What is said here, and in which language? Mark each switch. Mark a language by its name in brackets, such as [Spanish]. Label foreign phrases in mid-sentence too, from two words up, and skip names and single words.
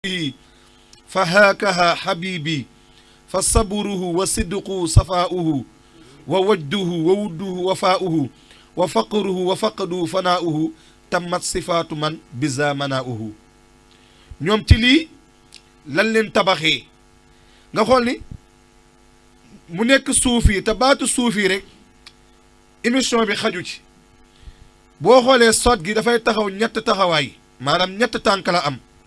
[Arabic] فهاكها حبيبي فصبره وصدقه صفاؤه ووجده ووده وفاؤه وفقره وفقده فناؤه تمت صفات من بذا مناؤه [Wolof] ñoom ci lii lan leen tabaxee nga xool ni mu nekk suufi te baatu suufi rek émission bi xaju ci boo xoolee sot gi dafay taxaw ñett taxawaay maanaam ñett tànk la am